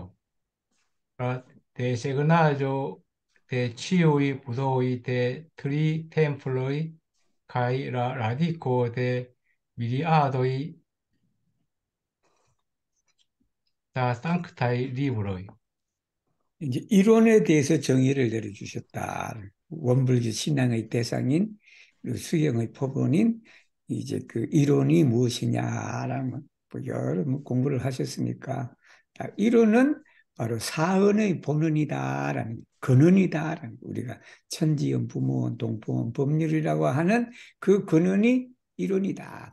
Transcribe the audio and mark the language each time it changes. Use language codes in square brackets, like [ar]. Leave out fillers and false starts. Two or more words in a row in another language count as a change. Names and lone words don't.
[eo] La desegnaĵo de ĉiuj budoj de tri temploj kaj la radiko de miriadoj da sanctaj libroj. [ko] 이제 이론에 대해서 정의를 내려주셨다. 원불교 신앙의 대상인 그 수경의 포본인 이제 그 이론이 무엇이냐라는 뭐 여러 공부를 하셨으니까 이론은 바로 사언의 본원이다라는 근원이다라는 우리가 천지연 부모원 동포원 법률이라고 하는 그 근원이 이론이다.